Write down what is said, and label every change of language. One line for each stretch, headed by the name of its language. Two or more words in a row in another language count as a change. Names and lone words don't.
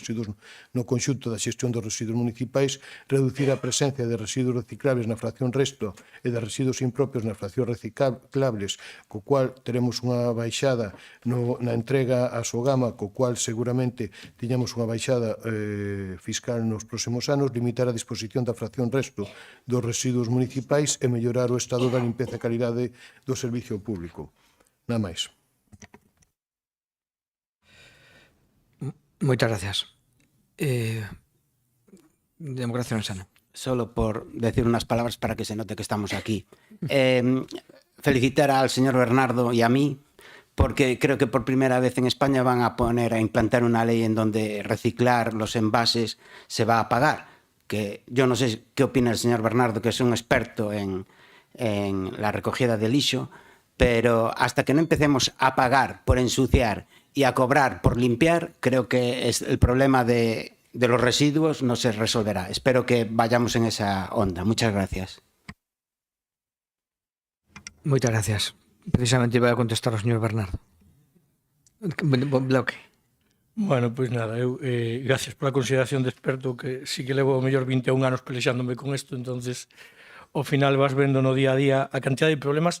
Galician: residuos no conxunto da xestión dos residuos municipais, reducir a presencia de residuos reciclables na fracción resto e de residuos impropios nas fraccións reciclables, co cual teremos unha baixada na entrega a Sogama, co cual seguramente tiñamos unha baixada fiscal nos próximos anos, limitar a disposición da fracción resto dos residuos municipais e mellorar o estado da limpeza e calidade do servicio público. Nada máis. Moitas gracias. Democracia Orensana.
Spanish: Solo por decir unas palabras para que se note que estamos aquí. Felicitar al señor Bernardo y a mí, porque creo que por primera vez en España van a implantar una ley en donde reciclar los envases se va a pagar. Que yo no sé qué opina el señor Bernardo, que es un experto en la recogida de lixo, pero hasta que no empecemos a pagar por ensuciar y a cobrar por limpiar, creo que el problema de los residuos no se resolverá. Espero que vayamos en esa onda. Muchas gracias.
Galician: Moitas gracias. Precisamente vai a contestar o señor Bernardo. Bloque. Bueno, pois nada, eu gracias pola consideración de experto, que sí que levo o mellor 21 anos pelexándome con isto, entonces ao final vas vendo no día a día a cantidad de problemas.